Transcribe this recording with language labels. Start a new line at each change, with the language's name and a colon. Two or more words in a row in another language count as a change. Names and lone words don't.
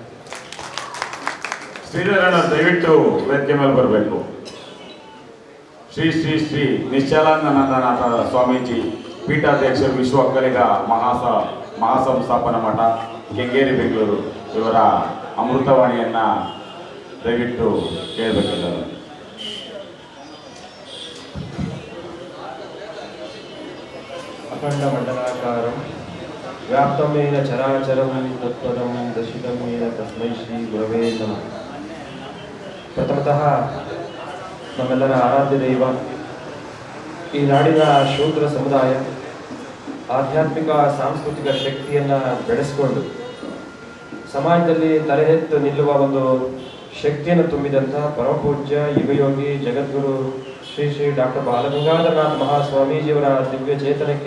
Kannada: ಶ್ರೀಧರನ ದಯವಿಟ್ಟು ವೇದಿಕೆ ಮೇಲೆ ಬರಬೇಕು. ಶ್ರೀ ಶ್ರೀ ಶ್ರೀ ನಿಶ್ಚಲಾನಂದನಾಥ ಸ್ವಾಮೀಜಿ ಪೀಠಾಧ್ಯಕ್ಷರು ವಿಶ್ವ ಒಕ್ಕಲಿಗ ಮಹಾಸಂಸ್ಥಾಪನಾ ಮಠ ಕೆಂಗೇರಿ ಬೆಂಗಳೂರು ಇವರ ಅಮೃತವಾಣಿಯನ್ನು ದಯವಿಟ್ಟು ಕೇಳಬೇಕಿಲ್ಲ.
Sanskrit: ಅಖಂಡ ಮಂಡಲಾಕಾರಂ ವ್ಯಾಪ್ತಮೇನ ಚರಾಚರಂ ತತ್ಪದಂ ದಶಿತಮೇನ ತಸ್ಮೈ ಶ್ರೀ ಗುರವೇ ನಮಃ.
Kannada: ಪ್ರಥಮತಃ ನಮ್ಮೆಲ್ಲರ ಆರಾಧ್ಯ ದೈವ ಈ ನಾಡಿನ ಶೂದ್ರ ಸಮುದಾಯ ಆಧ್ಯಾತ್ಮಿಕ ಸಾಂಸ್ಕೃತಿಕ ಶಕ್ತಿಯನ್ನು ಬೆಳೆಸಿಕೊಂಡು ಸಮಾಜದಲ್ಲಿ ತಲೆ ಎತ್ತು ನಿಲ್ಲುವ ಒಂದು ಶಕ್ತಿಯನ್ನು ತುಂಬಿದಂಥ ಪರಮಪೂಜ್ಯ ಯುಗಯೋಗಿ ಜಗದ್ಗುರು ಶ್ರೀ ಶ್ರೀ ಡಾಕ್ಟರ್ ಬಾಲಗಂಗಾಧರನಾಥ ಮಹಾಸ್ವಾಮೀಜಿಯವರ ದಿವ್ಯ ಚೇತನಕ್ಕೆ